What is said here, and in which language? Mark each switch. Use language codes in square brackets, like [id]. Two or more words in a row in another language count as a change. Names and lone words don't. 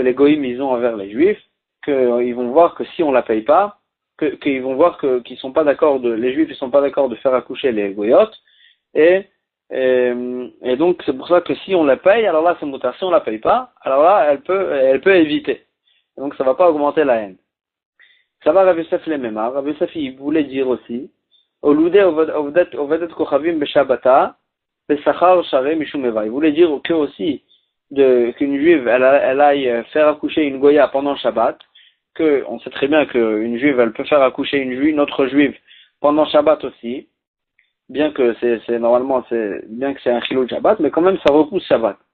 [fr] les goïms ils ont envers les juifs, qu'ils vont voir que si on la paye pas, qu'ils vont voir qu'ils sont pas d'accord les juifs ils sont pas d'accord de faire accoucher les goyotes et donc c'est pour ça que si on la paye alors là c'est moutar, si on la paye pas alors là elle peut éviter et donc ça va pas augmenter la haine. Ça va Rav Yosef les Memar. Rav Yosef il voulait dire aussi [arc] אולודי עובדת כוכבים בשבתא בשכר שרי משום איבה. [fr] Il voulait dire que aussi qu'une juive elle aille faire accoucher une goya pendant Shabbat. On sait très bien qu'une juive, elle peut faire accoucher une autre juive pendant Shabbat aussi, bien que bien que c'est un chilou de Shabbat, mais quand même ça repousse Shabbat.